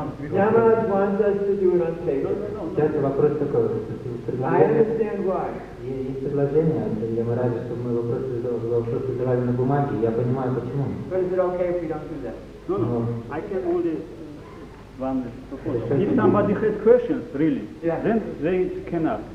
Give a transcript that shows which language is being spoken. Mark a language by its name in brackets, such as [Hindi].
[English] Yamaraj wants us to do it on tape. [Russian] Сейчас вопрос такой. [English] I understand why. [Russian] Есть предложение от Ямараджа, чтобы мы вопросы задавали на бумаге. Я понимаю, почему. [English] But is it okay if we don't do that? No. I can only one proposal. If somebody has questions, really, then they can ask.